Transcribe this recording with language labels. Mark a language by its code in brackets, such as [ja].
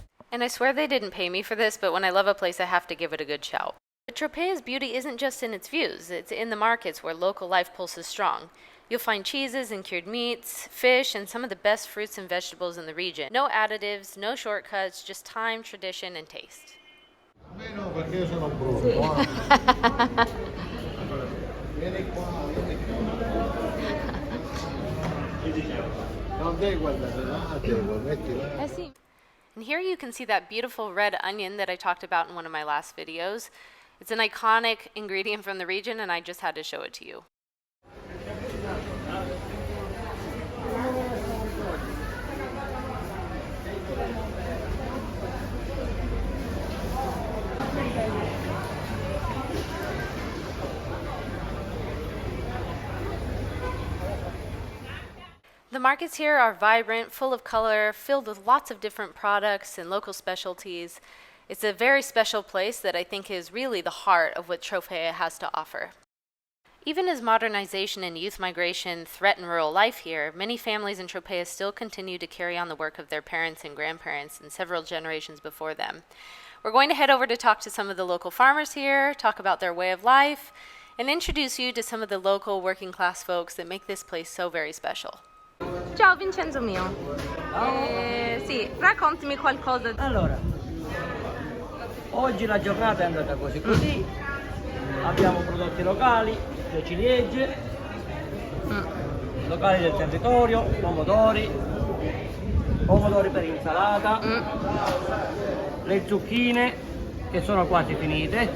[en] And I swear they didn't pay me for this, but when I love a place, I have to give it a good shout. But Tropea's beauty isn't just in its views, it's in the markets where local life pulses strong. You'll find cheeses and cured meats, fish, and some of the best fruits and vegetables in the region. No additives, no shortcuts, just time, tradition, and taste. [it] No, perché io sono brutto. Vieni qua, vieni qua. Non devi guardare là, devo mettila. Sì. [en] And here you can see that beautiful red onion that I talked about in one of my last videos. It's an iconic ingredient from the region, and I just had to show it to you. The markets here are vibrant, full of color, filled with lots of different products and local specialties. It's a very special place that I think is really the heart of what Tropea has to offer. Even as modernization and youth migration threaten rural life here, many families in Tropea still continue to carry on the work of their parents and grandparents and several generations before them. We're going to head over to talk to some of the local farmers here, talk about their way of life, and introduce you to some of the local working class folks that make this place so very special. [it] Ciao Vincenzo mio. Sì, raccontami qualcosa. Allora, oggi la giornata è andata così. Abbiamo prodotti locali, le ciliegie, locali del territorio, pomodori per insalata, le zucchine che sono quasi finite,